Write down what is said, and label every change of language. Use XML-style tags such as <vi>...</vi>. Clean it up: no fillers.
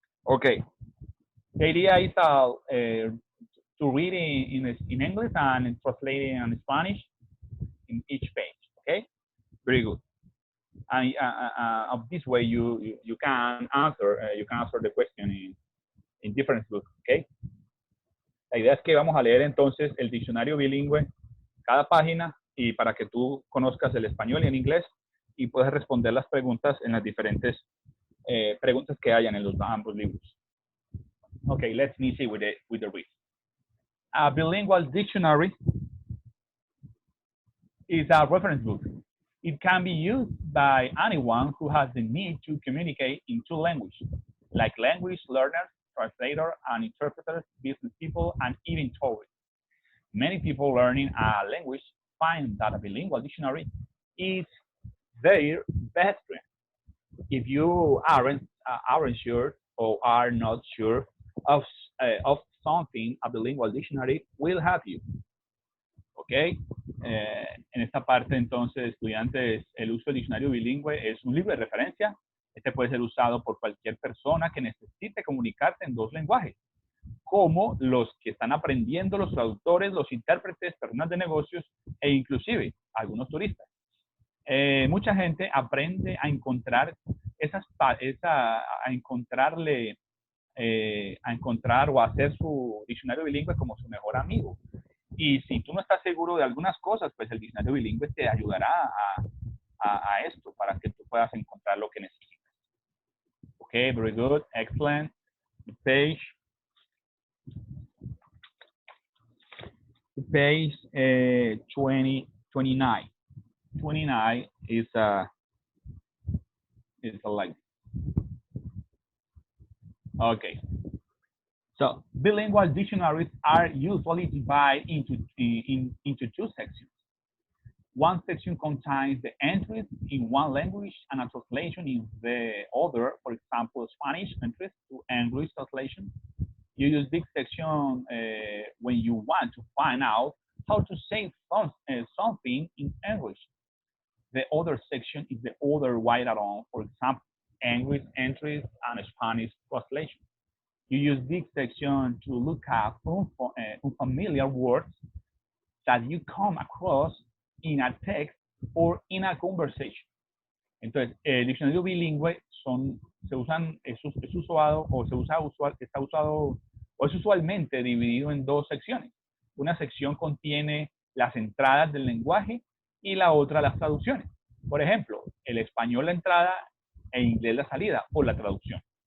<en>Okay, the idea is to read in English and translate in Spanish in each page. Okay, very good. And of this way, you can answer the question in different books. Okay.</en> <es>La idea es que vamos a leer entonces el diccionario bilingüe cada página y para que tú conozcas el español y el inglés y puedas responder las preguntas en las diferentes preguntas que hayan en los ambos libros.</es> <en>Okay, let's initiate with the read. A bilingual dictionary is a reference book. It can be used by anyone who has the need to communicate in two languages, like language learners, translators, and interpreters, business people, and even tourists. Many people learning a language find that a bilingual dictionary is their best friend. If you aren't sure or are not sure of something, a bilingual dictionary will help you. ¿Ok?</en> <es>En esta parte, entonces, estudiantes, el uso del diccionario bilingüe es un libro de referencia. Este puede ser usado por cualquier persona que necesite comunicarse en dos lenguajes, como los que están aprendiendo, los traductores, los intérpretes, personas de negocios e inclusive algunos turistas. Mucha gente aprende a encontrar a encontrar o hacer su diccionario bilingüe como su mejor amigo. Y si tú no estás seguro de algunas cosas, pues el diccionario bilingüe te ayudará a esto para que tú puedas encontrar lo que necesitas.</es> <en>Okay, very good, excellent. Page 29. 29 is like, okay. So bilingual dictionaries are usually divided into two sections. One section contains the entries in one language and a translation in the other, for example, Spanish entries to English translation. You use this section when you want to find out how to say something in English. The other section is the other way around. For example, English entries, and Spanish translation. You use this section to look up unfamiliar words that you come across in a text or in a conversation.</en> <es>Entonces, el diccionario bilingüe se usan, es usado o se usa usual, está usado o es usualmente dividido en dos secciones. Una sección contiene las entradas del lenguaje y la otra las traducciones. Por ejemplo, el español la entrada e inglés la salida o la traducción.</es>